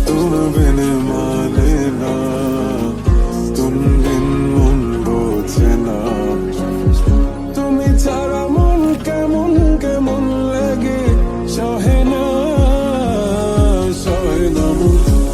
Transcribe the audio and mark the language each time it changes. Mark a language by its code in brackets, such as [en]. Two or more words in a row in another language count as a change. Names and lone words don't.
[hi] तुम बिन माने ना, तुम बिन मन बोझे ना, [bn] তুমি ছাড়া মন কেমন কেমন লাগে, সহে না মন।